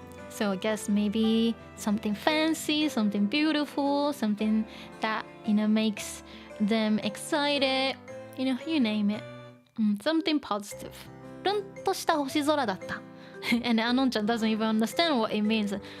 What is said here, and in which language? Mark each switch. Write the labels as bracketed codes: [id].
[en] So I guess maybe something fancy, something beautiful, something that makes them excited, you name it. Something positive. [ja] ルンとした星空だった。 [en] And Anon-chan doesn't even understand what it means.